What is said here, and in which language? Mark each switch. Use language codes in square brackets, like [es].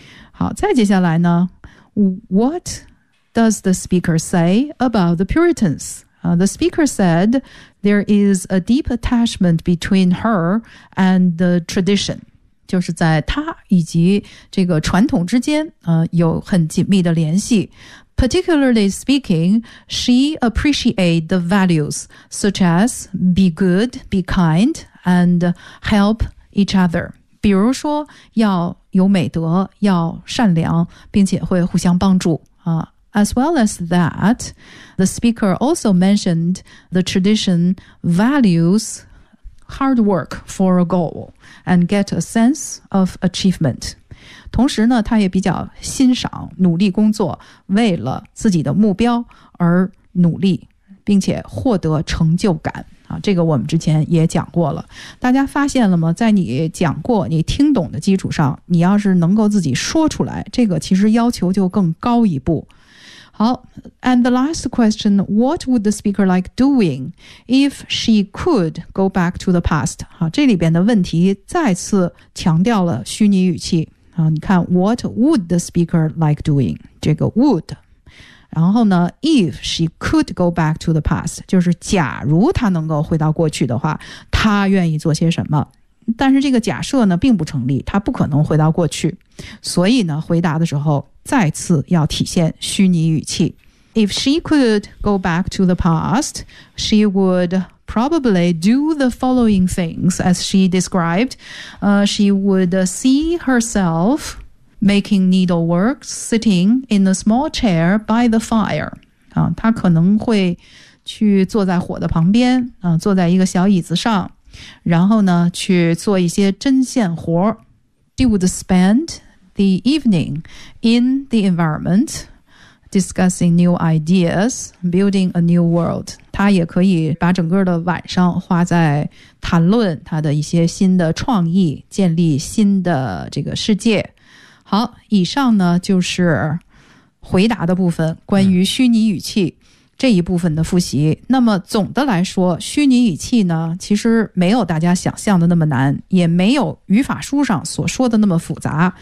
[zh] 好，再接下来呢 [en] What does the speaker say about the Puritans?、the speaker said there is a deep attachment between her and the tradition, [zh] 就是在她以及这个传统之间、有很紧密的联系。 [en] Particularly speaking, she appreciates the values such as be good, be kind, and help each other. [zh] 比如说要有美德，要善良，并且会互相帮助。 [en] As well as that, the speaker also mentioned the tradition values hard work for a goal and get a sense of achievement. [zh] 同时呢他也比较欣赏努力工作为了自己的目标而努力并且获得成就感、这个我们之前也讲过了。大家发现了吗，在你讲过你听懂的基础上你要是能够自己说出来，这个其实要求就更高一步。好， [en] and the last question, what would the speaker like doing if she could go back to the past? [zh] 这里边的问题再次强调了虚拟语气。你看 [en] what would the speaker like doing? [zh] 这个 [en] would. [zh] 然后呢 [en] if she could go back to the past, [zh] 就是假如她能够回到过去的话她愿意做些什么。但是这个假设呢并不成立，她不可能回到过去。所以呢回答的时候再次要体现虚拟语气。 [en] If she could go back to the past, she would probably do the following things as she described. She would see herself making needlework, sitting in a small chair by the fire. [zh] 她可能会去坐在火的旁边、坐在一个小椅子上，然后呢去做一些针线活。 [en] She would spend the evening in the environment,discussing new ideas, building a new world. [zh] 他也可以把整个的晚上花在谈论他的一些新的创意，建立新的这个世界。好，以上呢就是回答的部分，关于虚拟语气这一部分的复习。那么总的来说，虚拟语气呢其实没有大家想象的那么难，也没有语法书上所说的那么复杂。